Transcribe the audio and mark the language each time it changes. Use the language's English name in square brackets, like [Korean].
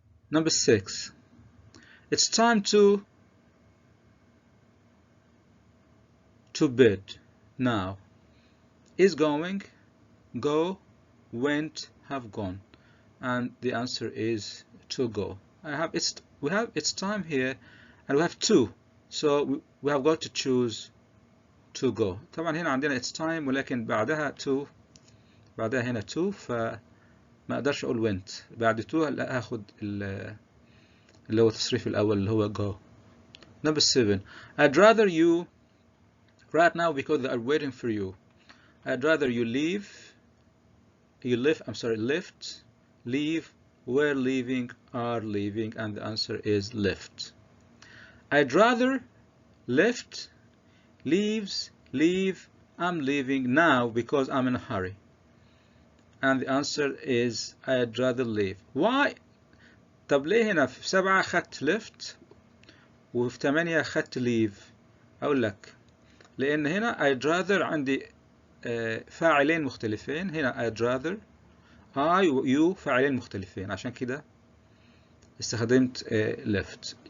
[English] Number 6. It's time to bed now. Is going, go, went, have gone. And the answer is to go. We have it's time here, and we have to, so we have got to choose to go. [Arabic] طبعا هنا عندنا it's time ولكن بعدها هنا to، فما اقدرش اقول went. بعد to هاخد اللي هو التصريف الاول اللي هو go. [English] Number 7. I'd rather you right now because they are waiting for you. I'd rather you left, leave, were leaving, are leaving, and the answer is left. I'd rather left, leaves, leave, I'm leaving now because I'm in a hurry. And the answer is I'd rather leave. Why? [Arabic] طب ليه هنا في 7 أخدت left وفي 8 أخدت leave؟ أقول لك لأن هنا I'd rather عندي فاعلين مختلفين. هنا I'd rather I و you فاعلين مختلفين، عشان كده استخدمت left.